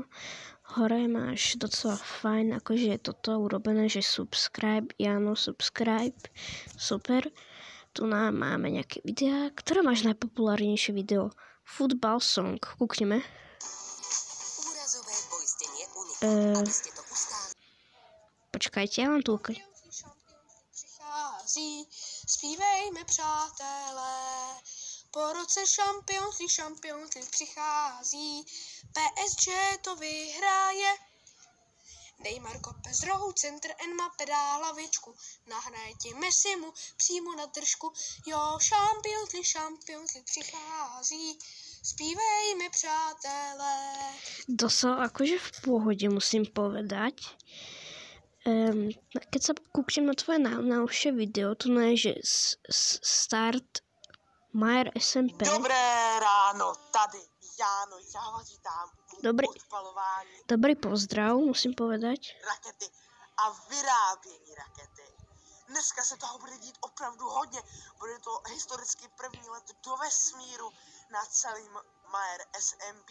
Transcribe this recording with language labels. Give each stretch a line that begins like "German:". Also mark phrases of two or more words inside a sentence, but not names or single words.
Slovak: Hore máš docela fajn, akože je toto urobené, že subscribe, Jano, subscribe, super. Tu máme nejaké videá. Ktoré máš najpopulárnejšie video? Football song, kúkneme. Počkajte, ja vám tu ukážem.
Czech: Zpívejme, přátelé, po roce Champions League přichází, PSG to vyhraje. Neymar kope z rohu, centr, Mbappé dá hlavičku, nahraje ti Messimu přímo na držku. Jo, Champions League přichází, zpívejme, přátelé.
Slovak: Dosť akože v pohode, musím povedať. Keď sa kúknem na tvoje najnovšie video, to je, že start Majer SMP.
Czech: Dobré ráno, tady Jáno, já vás vítám u odpalování.
Slovak: Dobrý pozdrav, musím povedať.
Czech: Rakety a vyrábění rakety. Dneska se toho bude dít opravdu hodně. Bude to historicky první let do vesmíru na celým Majer SMP.